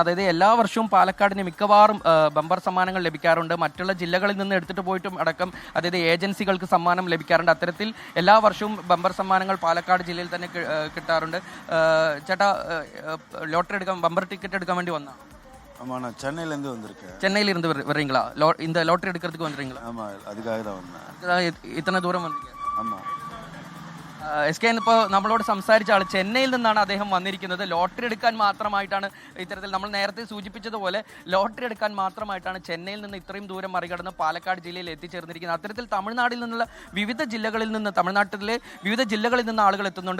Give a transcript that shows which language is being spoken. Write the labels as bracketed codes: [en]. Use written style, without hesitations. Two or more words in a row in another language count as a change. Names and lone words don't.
[ml] അതായത് എല്ലാ വർഷവും പാലക്കാടിന് മിക്കവാറും ബമ്പർ സമ്മാനങ്ങൾ ലഭിക്കാറുണ്ട്. മറ്റുള്ള ജില്ലകളിൽ നിന്ന് എടുത്തിട്ട് പോയിട്ടും അടക്കം, അതായത് ഏജൻസികൾക്ക് സമ്മാനം ലഭിക്കാറുണ്ട്. അത്തരത്തിൽ എല്ലാ വർഷവും ബമ്പർ സമ്മാനങ്ങൾ പാലക്കാട് ജില്ലയിൽ തന്നെ കിട്ടാറുണ്ട്. ചേട്ടാ, ലോട്ടറി എടുക്കാൻ, ബമ്പർ ടിക്കറ്റ് എടുക്കാൻ വേണ്ടി വന്നാ? [ta] ஆமாண்ணா, சென்னையிலேருந்து வந்திருக்கேன். சென்னையிலிருந்து வர்றீங்களா? இந்த லாட்டரி எடுக்கிறதுக்கு வந்துறீங்களா? ஆமாம், அதுக்காக தான் வந்தேன். இத்தனை தூரம் வந்தீங்க? ஆமாம். [ml] എസ് കെ ഇപ്പോൾ നമ്മളോട് സംസാരിച്ച ആൾ ചെന്നൈയിൽ നിന്നാണ് അദ്ദേഹം വന്നിരിക്കുന്നത്. ലോട്ടറി എടുക്കാൻ മാത്രമായിട്ടാണ് ഇത്തരത്തിൽ നമ്മൾ നേരത്തെ സൂചിപ്പിച്ചതുപോലെ ലോട്ടറി എടുക്കാൻ മാത്രമായിട്ടാണ് ചെന്നൈയിൽ നിന്ന് ഇത്രയും ദൂരം മറികടന്ന് പാലക്കാട് ജില്ലയിൽ എത്തിച്ചേർന്നിരിക്കുന്നത്. അത്തരത്തിൽ തമിഴ്നാട്ടിൽ നിന്നുള്ള വിവിധ ജില്ലകളിൽ നിന്ന്, തമിഴ്നാട്ടിലെ വിവിധ ജില്ലകളിൽ നിന്ന് ആളുകൾ എത്തുന്നുണ്ട്.